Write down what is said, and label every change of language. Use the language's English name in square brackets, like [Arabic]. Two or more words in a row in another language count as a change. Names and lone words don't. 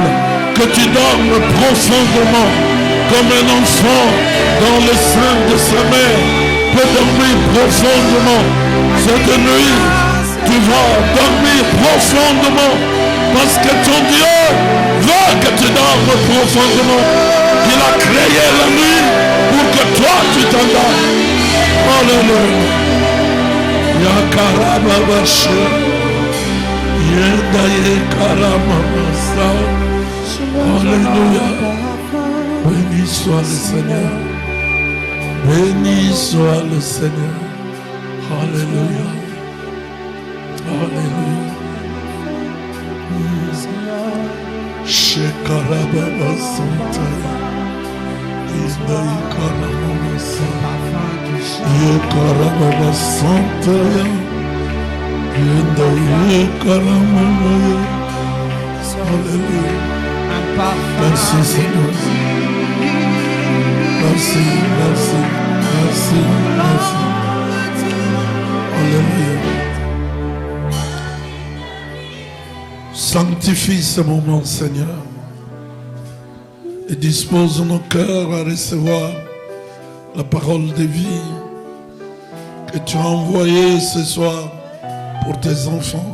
[French] Que tu dormes profondément comme un enfant dans le sein de sa mère peut dormir profondément. Cette nuit, tu vas dormir profondément parce que ton Dieu veut que tu dormes profondément. Il a créé la nuit pour que toi tu t'endormes. Alléluia. Yakarababashe. Yendaye karamamasa. Alléluia. Béni soit le Seigneur. Béni soit le Seigneur. Alléluia. Alléluia. Shekarababa Santa. Yendaye karamamasa. Yekarababa Santa. Yendaye karamamasa. Alléluia. Merci Seigneur. Merci, merci, merci, merci. Alléluia. Sanctifie ce moment, Seigneur, et dispose nos cœurs à recevoir la parole de vie que tu as envoyée ce soir pour tes enfants.